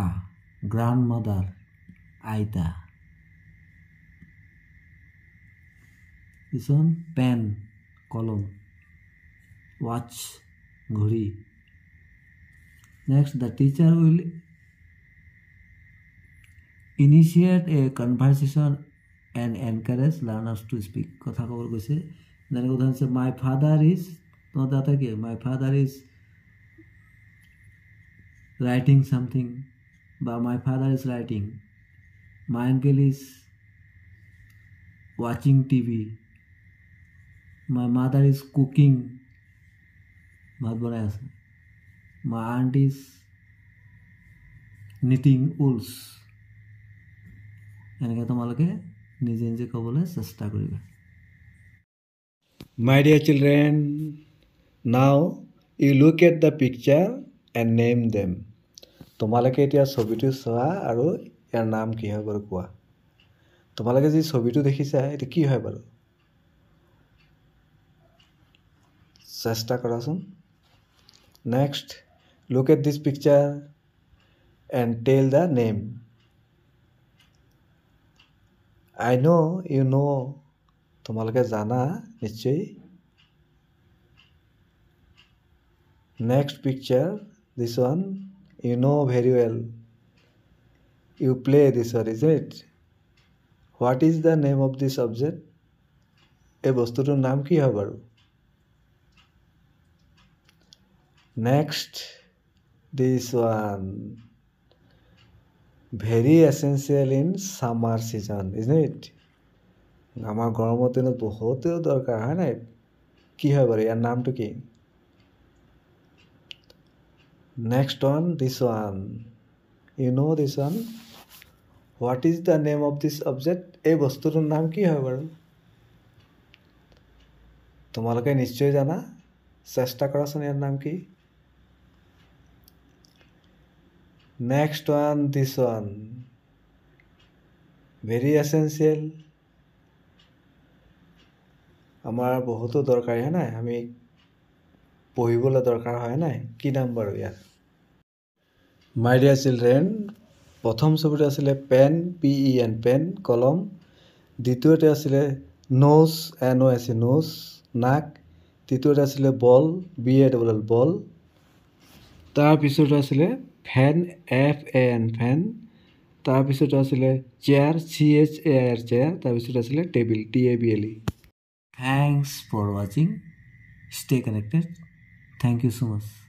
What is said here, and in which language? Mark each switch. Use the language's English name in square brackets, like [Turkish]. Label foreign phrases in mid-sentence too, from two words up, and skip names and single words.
[English] Grandmother, aita. This one, pen, column. Watch, ghuri. Next, the teacher will initiate a conversation and encourage learners to speak. [Assamese] কথা ক'ব গৈছে। যেনেকৈ উদাহৰণ আছে, [English] my father is, [Assamese] তোমাৰ দাতা কি? [English] My father is writing something, বা my father is writing. My uncle is watching TV. My mother is cooking. [Assamese] ভাত বনাই আছে। [English] My aunt is knitting wools. [Assamese] এনেকৈ তোমালোকে নিজে নিজে ক'বলৈ চেষ্টা কৰিবা। [English] My dear children, now you look at the picture and name them. [Assamese] তোমালোকে এতিয়া ছবিটো চোৱা আৰু ইয়াৰ নাম কি হয় বাৰু কোৱা। তোমালোকে যি ছবিটো দেখিছা এইটো কি হয় বাৰু? চেষ্টা কৰাচোন। [English] Next, look at this picture and tell the name. I know you know. [Assamese] তোমালোকে জানা নিশ্চয়। [English] Next picture, this one, you know very well. You play this one, is it? What is the name of this object? [Assamese] এই বস্তুটোৰ নাম কি হয় বাৰু? [English] Next, this one, very essential in summer season, isn't it? [Assamese] আমাৰ গৰমৰ দিনত বহুতো দৰকাৰ, হয় নাই? কি হয় বাৰু ইয়াৰ নামটো কি? [English] Next one, this one, you know this one. What is the name of this object? [Assamese] এই বস্তুটোৰ নাম কি হয় বাৰু? তোমালোকে নিশ্চয় জানা। চেষ্টা কৰাচোন ইয়াৰ নাম কি? [English] Next one, this one, very essential. [Assamese] আমাৰ বহুতো দৰকাৰী, হয় নাই? আমি পঢ়িবলৈ দৰকাৰ হয় নাই? কি নাম বাৰু ইয়াৰ? [English] My dear children, [Assamese] প্ৰথম ছবিটো আছিলে [English] pen, PEN, pen, [Assamese] কলম। দ্বিতীয়তে আছিলে [English] nose, NOS, nose, [Assamese] নাক। তৃতীয়তে আছিলে [English] ball, BALL, ball. [Assamese] তাৰপিছত আছিলে [English] fan, FAN, fan. [Assamese] তাৰপিছত আছিলে [English] chair, CHAIR, chair. [Assamese] তাৰপিছত আছিলে [English] table, TABLE. Thanks for watching. Stay connected. Thank you so much.